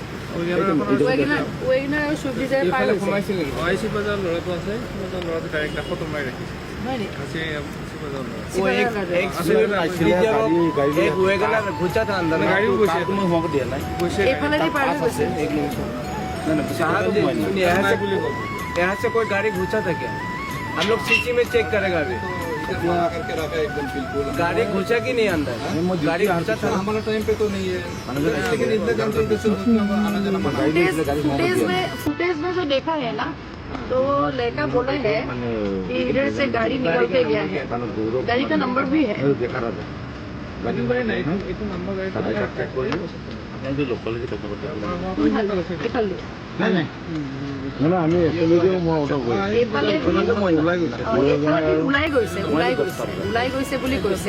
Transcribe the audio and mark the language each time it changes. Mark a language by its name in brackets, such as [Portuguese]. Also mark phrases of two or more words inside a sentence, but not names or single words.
[Assamese] ৱেগনাৰ আৰু চুইফ্ট ডিজায়াৰ পাৰ হৈছে। সোমাইছিল নেকি? আইচি বজাৰ ল'ৰাটো আছে, ল'ৰাটো ডাইৰেক্ট কাষত সোমাই ৰাখিছে। হয় নেকি? এইফালেদি পাৰ হৈ গৈছে। [Hindi] यहाँ से कोई गाड़ी घुसा था क्या? हम लोग सीसी में चेक करेगा अभी। गाड़ी घुसा कि नहीं अंदर? गाड़ी घुसा था हमारा टाइम पे तो नहीं है, लेकिन इतना फुटेज में जो देखा है ना, तो लड़का बोला है कि इधर से गाड़ी निकल के गया है, गाड़ी का नंबर भी है। देखा रखा [Assamese] এইটো নম্বৰ গাড়ী লোকালিটি কথা পাতি আমি একেলগে ওলাই গৈছে বুলি কৈছে।